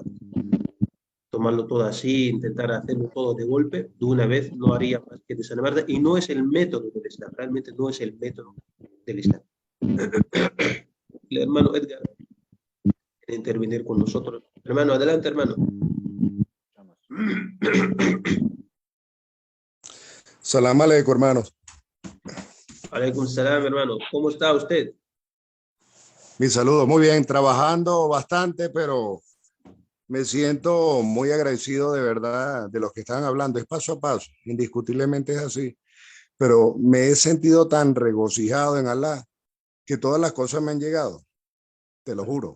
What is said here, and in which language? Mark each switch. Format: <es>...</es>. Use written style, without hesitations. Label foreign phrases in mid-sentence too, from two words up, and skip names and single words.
<es>Tomarlo todo así, intentar hacerlo todo de golpe, de una vez, no haría más que desanimarte. Y no es el método del Islam, realmente no es el método del Islam. El hermano Edgar quiere intervenir con nosotros. Hermano, adelante, hermano.</es> <ar>سلام عليكم, hermanos. عليكم السلام,</ar> <es>hermano. ¿Cómo está usted? Mi saludo, muy bien, trabajando bastante, pero me siento muy agradecido de verdad de los que están hablando. Es paso a paso, indiscutiblemente es así, pero me he sentido tan regocijado en Allah que todas las cosas me han llegado, te lo juro.</es>